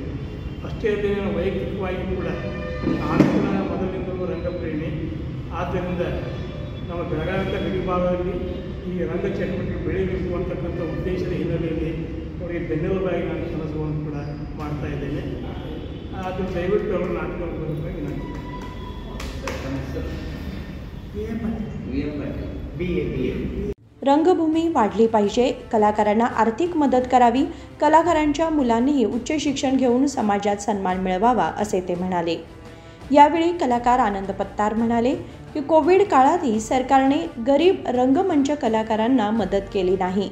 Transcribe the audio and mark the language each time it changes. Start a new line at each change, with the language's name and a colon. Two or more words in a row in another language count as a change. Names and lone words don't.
Kannada: ಅಷ್ಟೇ ಅಲ್ಲದೆ ನಾನು ವೈಯಕ್ತಿಕವಾಗಿ ಕೂಡ ನಾನು ಕೂಡ ಮೊದಲಿಂದಲೂ ರಂಗಪ್ರೇಮಿ. ಆದ್ದರಿಂದ ನಮ್ಮ ಬೆಳಗಾವಿಯ ಗಡಿ ಭಾಗದಲ್ಲಿ ಈ ರಂಗ ಚಟುವಟಿಕೆ ಬೆಳೀಬೇಕು ಅಂತಕ್ಕಂಥ ಉದ್ದೇಶದ ಹಿನ್ನೆಲೆಯಲ್ಲಿ ಅವರಿಗೆ ಬೆನ್ನೆಲುಬಾಗಿ ನಾನು ಕೆಲಸವನ್ನು ಕೂಡ ಮಾಡ್ತಾ ಇದ್ದೇನೆ. ಅದು ದಯವಿಟ್ಟು ಅವರು ನಾಟಕವನ್ನು ಬರೋದಾಗಿ ನಾನು
Marathi: रंगभूमी वाढली पाहिजे, कलाकारांना आर्थिक मदत करावी, कलाकारांच्या मुलांनीही उच्च शिक्षण घेऊन समाजात सन्मान मिळवावा असे ते म्हणाले. यावेळी कलाकार आनंद पत्तार म्हणाले की कोविड काळातही सरकारने गरीब रंगमंच कलाकारांना मदत केली नाही.